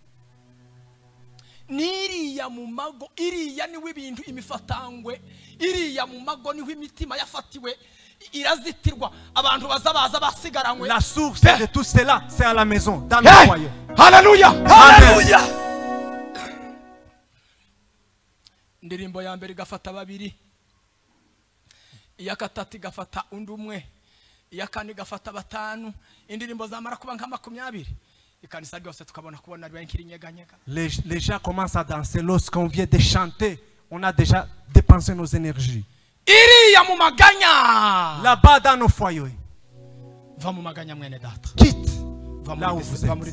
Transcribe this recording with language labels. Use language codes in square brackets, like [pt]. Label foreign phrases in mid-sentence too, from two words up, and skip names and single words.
[fr] La source de tout cela, c'est à la maison, dans le foyer. Alléluia! Alléluia! [rw] Ndirimbo ya mbere gafata babiri, iya katatu gafata undi umwe, iya kane gafata batanu, indirimbo zamara kuba nka 20. [fr] Les gens commencent à danser lorsqu'on vient de chanter. On a déjà dépensé nos énergies. Là-bas dans nos foyers. Quitte là où vous êtes.